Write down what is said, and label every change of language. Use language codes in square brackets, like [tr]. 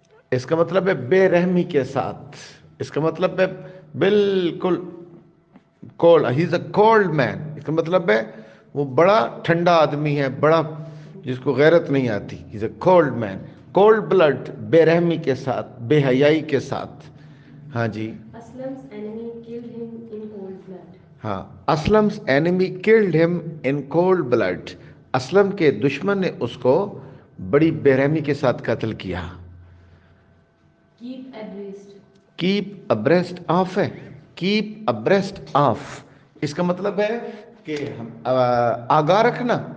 [ur] اس کا مطلب ہے بے رحمی کے ساتھ. اس کا مطلب ہے بالکل cold, [en] He is a cold man. [ur] اس کا مطلب ہے وہ بڑا ٹھنڈا آدمی ہے، بڑا جس کو غیرت نہیں آتی. [en] He is a cold man. Cold blood, [ur] بے رحمی کے ساتھ، بے حیائی کے ساتھ. ہاں جی. [en] Aslam's enemy killed him in cold blood. ہاں، Aslam's enemy killed him in cold blood. [ur] Aslam کے دشمن نے اس کو بڑی بے رحمی کے ساتھ قتل کیا. [en] keep abreast. Keep abreast of ہے. [ur] کیپ ابریسٹ آف اس کا مطلب ہے کہ آگاہ رکھنا.